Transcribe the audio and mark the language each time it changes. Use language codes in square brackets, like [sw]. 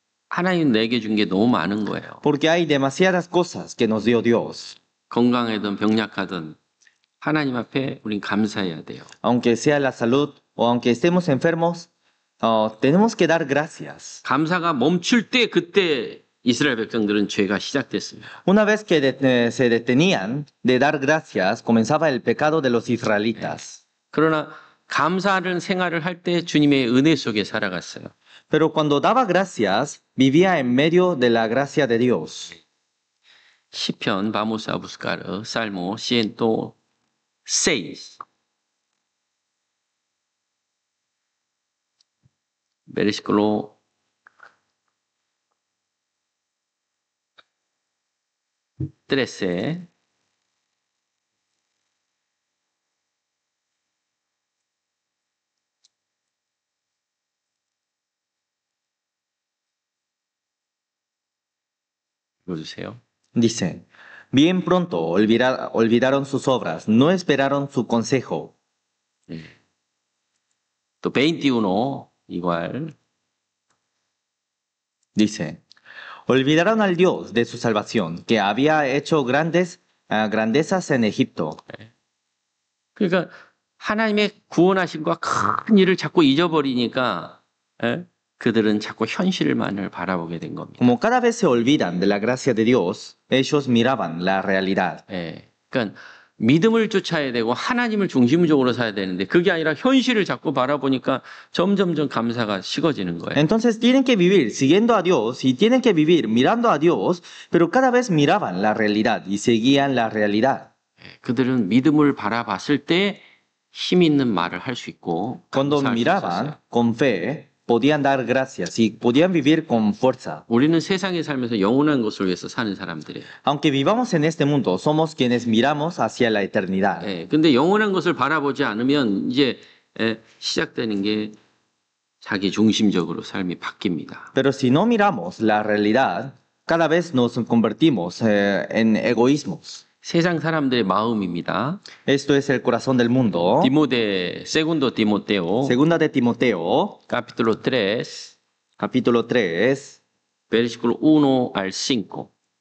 [ko] 하나님 내게 준 게 너무 많은 거예요. [es] Porque hay demasiadas cosas que nos dio Dios. [ko] 건강하든 병약하든 하나님 앞에 우린 감사해야 돼요. [es] Aunque sea la salud o aunque estemos enfermos, tenemos que dar gracias. [ko] 감사가 멈출 때 그때 이스라엘 백성들은 죄가 시작됐습니다. [es] Una vez que se detenían de dar gracias, comenzaba el pecado de los israelitas. [ko] 그러나 감사하는 생활을 할 때 주님의 은혜 속에 살아갔어요. [es] Pero cuando daba gracias, vivía en medio de la gracia de Dios. 시편 vamos a buscar Salmo 106. versículo 13. [ko] 읽어주세요. [es] Dice, bien pronto olvidaron sus obras, no esperaron su consejo. 또 21, igual. Dice, Olvidaron al Dios de su salvación, que había hecho grandezas en Egipto. [ko] 그러니까 하나님의 구원하심과 큰 일을 자꾸 잊어버리니까 예? 그들은 자꾸 현실만을 바라보게 된 겁니다. [es] Como cada vez se olvidan de la gracia de Dios, ellos miraban la realidad. [ko] 예. 그러니까 믿음을 쫓아야 되고 하나님을 중심적으로 살아야 되는데 그게 아니라 현실을 자꾸 바라보니까 점점점 감사가 식어지는 거예요. [es] Entonces tienen que vivir siguiendo a Dios y tienen que vivir mirando a Dios, pero cada vez miraban la realidad y seguían la realidad. [ko] 예. 그들은 믿음을 바라봤을 때 힘 있는 말을 할 수 있고 [es] Cuando [ko] 감사할 수 있었어요. [es] miraban con fe, podían dar gracias y podían vivir con fuerza. [ko] 우리는 세상에 살면서 영원한 것을 위해서 사는 사람들이에요. [es] Aunque vivamos en este mundo, somos quienes miramos hacia la eternidad. [ko] 예, 근데 영원한 것을 바라보지 않으면 이제 시작되는 게 자기 중심적으로 삶이 바뀝니다. [es] Pero si no miramos la realidad, cada vez nos convertimos en egoísmos. [ko] 세상 사람들의 마음입니다. [es] Esto es el corazón del mundo. segundo Timoteo, Segunda de Timoteo, capítulo 3, capítulo 3, versículo 1 al 5.